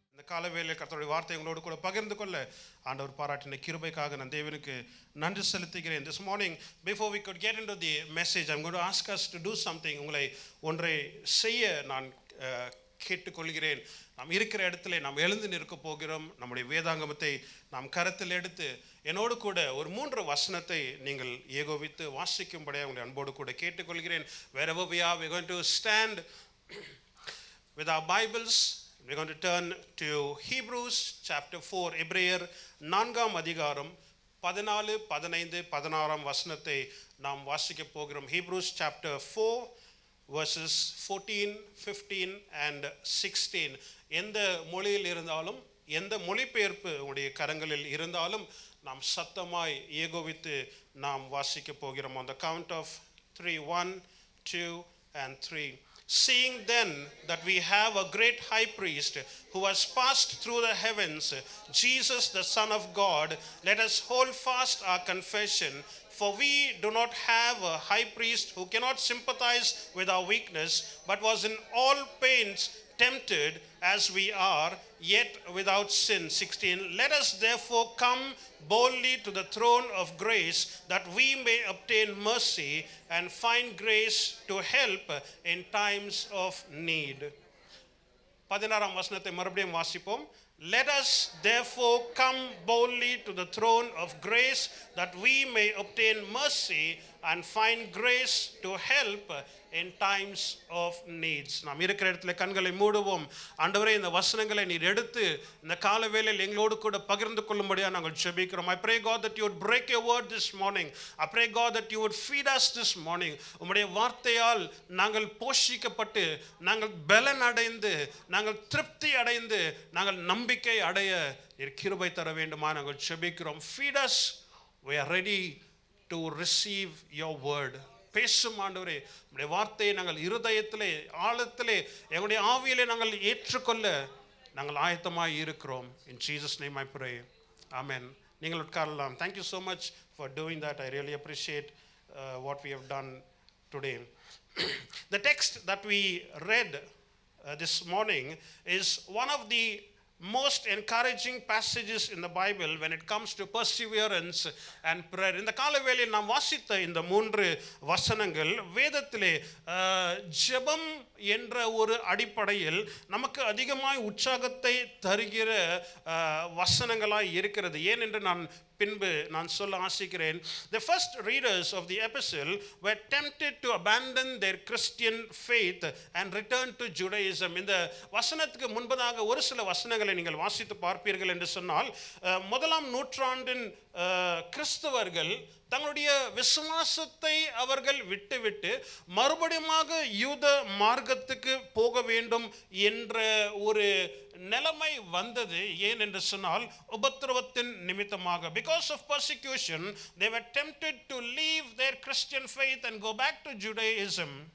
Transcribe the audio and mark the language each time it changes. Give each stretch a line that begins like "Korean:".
Tamil: காலவேளையில் கர்த்தருடைய வார்த்தை உங்களோடு கூட பகிர்ந்து கொள்ள ஆண்டவர் பாராட்டின கிருபைக்காக நான் தேவனுக்கு நன்றி செலுத்துகிறேன்.
English: This morning, before we could get into the message, I'm going to ask us to do something.
Tamil: உங்களை ஒன்றை செய்ய நான் கேட்டுக்கொள்கிறேன். நாம் இருக்கிற இடத்துல நாம் எழுந்து நிற்க போகிறோம். நம்முடைய வேதாங்கமத்தை நாம் கருத்தில் எடுத்து என்னோடு கூட ஒரு 3 வசனத்தை நீங்கள் ஏகோபித்து வாசிக்கும்படியாக உங்களை அன்போடு கூட கேட்டுக்கொள்கிறேன்.
English: Wherever we are, we're going to stand with our Bibles. We're going to turn to Hebrews chapter 4.
Tamil: எபிரேயர் 4ஆம் அதிகாரம் 14, 15, 16 வசனத்தை நாம் வாசிக்க போகிறோம்.
English: Hebrews chapter 4 verses 14, 15 and 16.
Tamil: எந்த மொழியில் இருந்தாலும், எந்த மொழிபெயர்ப்பு உங்களுடைய கரங்களில் இருந்தாலும் நாம் சத்தமாய் ஏகோபித்து நாம் வாசிக்க போகிறோம்.
English: On the count of 3, 1, 2 and 3. Seeing then that we have a great high priest who has passed through the heavens, Jesus the Son of God, let us hold fast our confession. For we do not have a high priest who cannot sympathize with our weakness, but was in all pains tempted as we are, yet without sin. 16. Let us therefore come boldly to the throne of grace, that we may obtain mercy and find grace to help in times of need.
Tamil: 16ஆம் வசனத்தை மறுபடியும் வாசிப்போம்.
English: Let us therefore come boldly to the throne of grace, that we may obtain mercy and find grace to help in times of needs.
Tamil: நாம் இருக்கிற இடத்துல கண்களை மூடுவோம். ஆண்டவரே, இந்த வசனங்களை நீர் எடுத்து இந்த காலவேளையில் எங்களோடு கூட பகிர்ந்து கொள்ளும்படியாக நாங்கள் ஜெபிக்கிறோம்.
English: I pray God that you would break your word this morning. I pray God that you would feed us this morning.
Tamil: உம்முடைய வார்த்தையால் நாங்கள் போஷிக்கப்பட்டு, நாங்கள் பலன் அடைந்து, நாங்கள் திருப்தி அடைந்து, நாங்கள் நம்பிக்கை அடைய நீர் கிருபை தர வேண்டுமா நாங்கள் ஜெபிக்கிறோம்.
English: Feed us. We are ready to receive your word.
Tamil: பேசும் ஆண்டவரே, உம்முடைய வார்த்தையை நாங்கள் இருதயத்திலே, ஆழத்திலே, எங்களுடைய ஆவியிலே நாங்கள் ஏற்றுக்கொள்ள நாங்கள் ஆயத்தமாய் இருக்கிறோம்.
English: In Jesus name I pray. Amen.
Tamil: நீங்கள் உட்காரலாம்.
English: Thank you so much for doing that. I really appreciate what we have done today. The text that we read this morning is one of the most encouraging passages in the Bible when it comes to perseverance and prayer.
Tamil: இந்த காலவேளையில் நாம் வாசித்த இந்த 3 வசனங்கள் வேதத்திலே ஜெபம் என்ற ஒரு அடிப்படையில் நமக்கு அதிகமாய் உற்சாகத்தை தருகிற வசனங்களாய் இருக்கிறது. ஏனென்று நான் பின்பு நான் சொல்ல ஆசிக்கிறேன்.
English: The first readers of the epistle were tempted to abandon their Christian faith and return to Judaism.
Tamil: இந்த வசனத்துக்கு முன்பதாக ஒரு சில வசனங்களை நீங்கள் வாசித்து பார்ப்பீர்கள் என்று சொன்னால், 1ஆம் நூற்றாண்டின் கிறிஸ்தவர்கள் தங்களுடைய விசுவாசத்தை அவர்கள் விட்டுவிட்டு மறுபடியுமாக யூத மார்க்கத்துக்கு போக வேண்டும் என்ற ஒரு நிலைமை வந்தது. ஏன் என்று சொன்னால், உபத்திரவத்தின் நிமித்தமாக.
English: Because of persecution, they were tempted to leave their Christian faith and go back to Judaism.